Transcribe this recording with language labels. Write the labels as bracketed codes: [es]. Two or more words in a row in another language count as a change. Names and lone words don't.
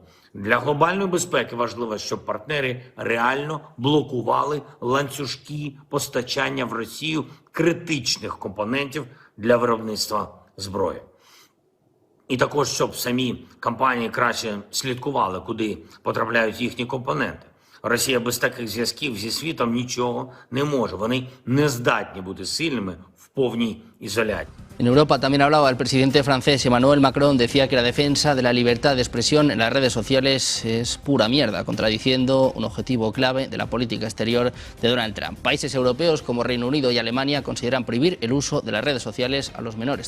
[uk] Для глобальної безпеки важливо, щоб партнери реально блокували ланцюжки постачання в Росію критичних компонентів для виробництва зброї. І також, щоб самі компанії краще слідкували, куди потрапляють їхні компоненти. Росія без таких зв'язків зі світом нічого не може. Вони не здатні бути сильними в повній ізоляції. [es] En Europa también hablaba el presidente francés Emmanuel Macron, decía que la defensa de la libertad de expresión en las redes sociales es pura mierda, contradiciendo un objetivo clave de la política exterior de Donald Trump. Países europeos como Reino Unido y Alemania consideran prohibir el uso de las redes sociales a los menores.